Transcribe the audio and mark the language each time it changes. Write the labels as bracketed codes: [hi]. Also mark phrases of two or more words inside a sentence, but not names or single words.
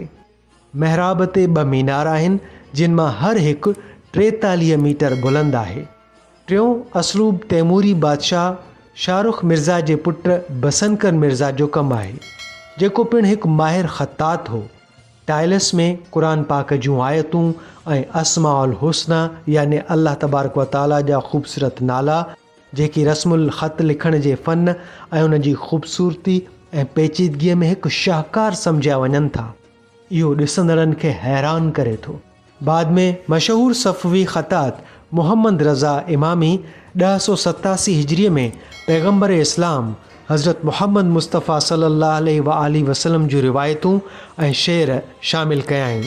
[sd] महराब ते 2 मीनार आहिनि जिन मां हर हिकु 43 मीटर बुलंद आहे। टियों असलूब तैमूरी बादशाह शाहरुख मिर्ज़ा जे पुटु बसनकर मिर्ज़ा जो कमु आहे, जेको पिणु हिकु माहिर ख़त्तात हो। टाइल्स में क़ुरान पाक जूं आयतूं ऐं [ar] أسماء الحسنى [sd] याने [ar] الله تبارك وتعالى [sd] जा ख़ूबसूरत नाला जेकी रस्मुल ख़त लिखण जे फ़न ऐं उन जी ख़ूबसूरती ऐं पेचीदगीअ में हिकु शाहकार सम्झिया वञनि था। इहो ॾिसंदड़नि खे हैरान करे थो। बाद में मशहूर सफ़वी ख़तात मोहम्मद रज़ा इमामी 1087 हिजरीअ में पैगम्बर इस्लाम हज़रत मोहम्मद मुस्तफ़ा [ar] صلى الله عليه وسلم [sd] जूं रिवायतूं ऐं शेर शामिल कया आहिनि।